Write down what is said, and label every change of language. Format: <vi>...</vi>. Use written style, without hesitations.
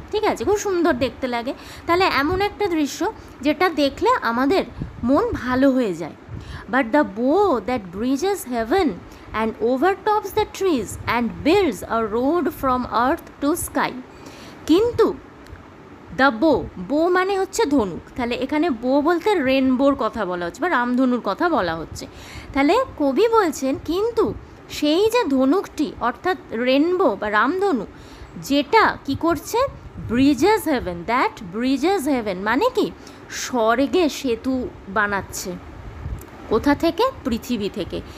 <bn>ঠিক আছে, খুব সুন্দর দেখতে লাগে। তাহলে এমন একটা দৃশ্য যেটা দেখলে আমাদের মন ভালো হয়ে যায়।</bn> <en>But the bow that bridges heaven and overtops the trees and builds a road from earth to sky.</en> <bn>কিন্তু দ্য বো মানে হচ্ছে ধনুক। তাহলে এখানে বো বলতে রেনবোর কথা বলা হচ্ছে বা রামধনুর কথা বলা হচ্ছে। তাহলে কবি বলছেন কিন্তু সেই যে ধনুকটি, অর্থাৎ রেনবো বা রামধনু, যেটা কি করছে,</bn> <en>bridges heaven, that bridges heaven</en> <bn>মানে কি, স্বর্গে সেতু বানাচ্ছে। কোথা থেকে? পৃথিবী থেকে।</bn>